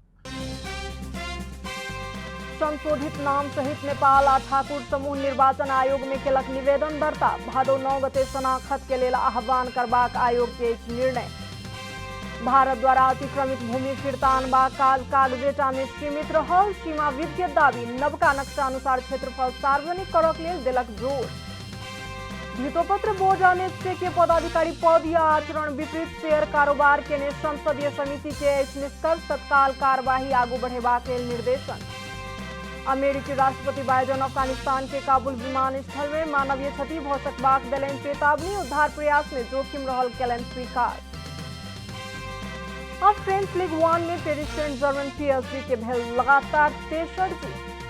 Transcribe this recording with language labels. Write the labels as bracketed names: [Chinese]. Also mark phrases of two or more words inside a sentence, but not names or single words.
[Maithili] संशोधित नाम सहित नेपाल आ ठाकुर समूह निर्वाचन आयोग में केलक निवेदन दर्ता। भादो 9 गते शनाखत के लेल आह्वान करबाक आयोग के निर्णय। भारत द्वारा अतिक्रमित भूमि फिरता अनबाक कागजेटा में सीमित रहल। सीमा विद के दाबी नवका नक्शा अनुसार क्षेत्रफल सार्वजनिक करक लेल देलक जोर। धितोपत्र बोर्ड अनिश्चय के पदाधिकारी पद या आचरण विपरीत शेयर कारोबार के संसदीय समिति के निष्कर्ष तत्काल कार्यवाही आगू बढ़ेबाक लेल निर्देशन। अमेरिकी राष्ट्रपति बाइडेन अफगानिस्तान के काबुल विमानस्थल में मानवीय क्षति भ सकबाक देलनि चेतावनी। उद्धार प्रयास में जोखिम रहल केलनि स्वीकार। अब फ्रेंच लीग 1 में पेरिस सेंट जर्मन PSG के भेल लगातार तेसर जीत।